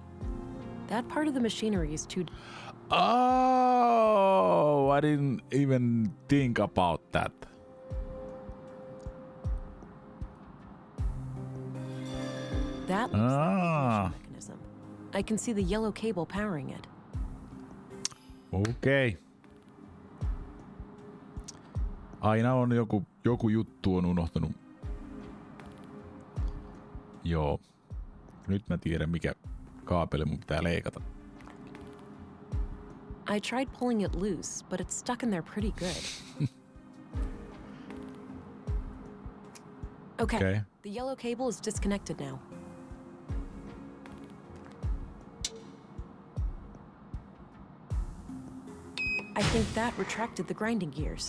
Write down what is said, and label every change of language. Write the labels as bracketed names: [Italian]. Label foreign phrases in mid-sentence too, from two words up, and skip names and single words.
[English] That part of the machinery is too. Oh, I didn't even think about that. That looks like a Ah, control mechanism. I can see the yellow cable powering it. [Finnish] okei. Aina on joku juttu on unohtanut. Joo. Nyt mä tiedän mikä kaapeli mun pitää leikata. [English] I tried pulling it loose, but it's stuck in there pretty good. Okay. The yellow cable is disconnected now. I think that retracted the grinding gears.